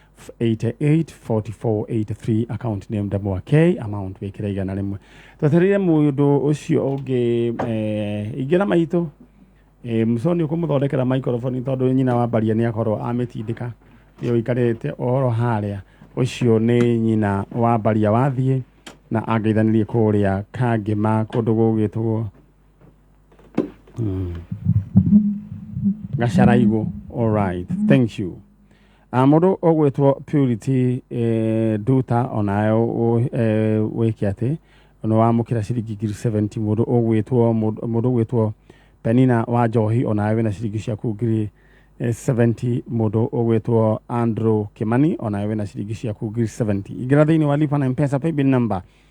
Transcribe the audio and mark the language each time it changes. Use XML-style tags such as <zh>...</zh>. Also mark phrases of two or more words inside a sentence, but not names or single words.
<ki>884483</ki> <en>account name double K amount</en> <ki>wĩkĩra igana rĩmwe twetereire mũndũ ũcio ũngĩ ingĩra maitũ mũconi ũkũmũthondekera microphone tondũ nyina wa Baria nĩ akorwo amĩtindĩka ũyũ ikarĩte ohoro harĩa ũcio nĩ nyina wa Baria wathiĩ na angeithanirie kũrĩa Kangĩma kũndũ gũgĩtwo Gacaraigũ</ki> <en>alright thank you</en> <ki>mũndũ ũgwĩtwo Purity Nduta onayo wĩke atĩ nĩ wamũkĩra ciringi 70 mũndũ ũgwĩtwo Penina wa Njohi onawe na ciringi ciaku ngiri 70 mũndũ ũgwĩtwo Andrew Kimani onawe na ciringi ciaku ngiri 70 ingĩra thĩinĩ wa lipa na M-Pesa</ki> <en>paybill number</en>